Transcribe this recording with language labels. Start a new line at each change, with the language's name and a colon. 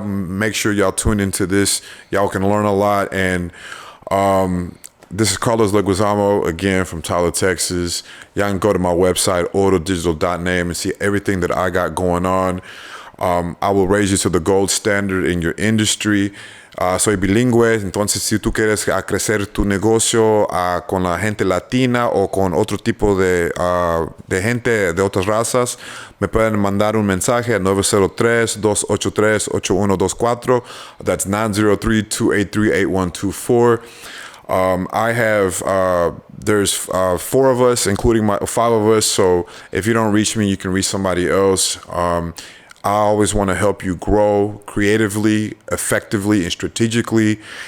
English: Make sure y'all tune into this. Y'all can learn a lot. And this is Carlos Leguizamo again from Tyler, Texas. Y'all can go to my website, autodigital.net, and see everything that I got going on. I will raise you to the gold standard in your industry.
Spanish: Soy bilingüe, entonces si tú quieres crecer tu negocio con la gente latina o con otro tipo de gente de otras razas, me pueden mandar un mensaje a 903-283-8124.
English: That's 903-283-8124. I have, there's 4 of us, including 5 of us. So if you don't reach me, you can reach somebody else. I always want to help you grow creatively, effectively, and strategically.